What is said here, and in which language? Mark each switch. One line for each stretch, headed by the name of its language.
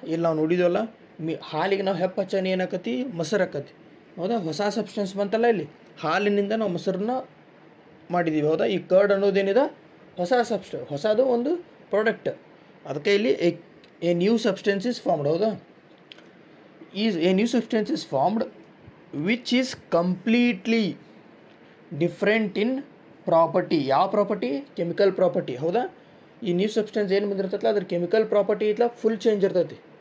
Kannada: ಇಲ್ಲಿ ನಾವು ನೋಡಿದ್ವಲ್ಲ, ಹಾಲಿಗೆ ನಾವು ಹೆಪ್ಪ ಹಚ್ಚನ ಏನಾಕತಿ, ಮೊಸರು ಆಕತಿ. ಹೌದಾ? ಹೊಸ ಸಬ್ಸ್ಟೆನ್ಸ್ ಬಂತಲ್ಲ, ಇಲ್ಲಿ ಹಾಲಿನಿಂದ ನಾವು ಮೊಸರನ್ನ ಮಾಡಿದ್ದೀವಿ. ಹೌದಾ? ಈ ಕರ್ಡ್ ಅನ್ನೋದೇನಿದೆ, ಹೊಸದು ಒಂದು ಪ್ರಾಡಕ್ಟ್. ಅದಕ್ಕೆ ಇಲ್ಲಿ
English: A new substance is formed.
Kannada: ಹೌದಾ?
English: A new substance is formed which is completely different in property.
Kannada: ಯಾವ ಪ್ರಾಪರ್ಟಿ? Chemical property. ಹೌದಾ? ಈ ನ್ಯೂ ಸಬ್ಸ್ಟೆನ್ಸ್ ಏನು ಬಂದಿರ್ತೈತಲ್ಲ ಅದ್ರ ಕೆಮಿಕಲ್ ಪ್ರಾಪರ್ಟಿ ಇತ್ತಲ್ಲ ಫುಲ್ ಚೇಂಜ್ ಇರ್ತೈತಿ.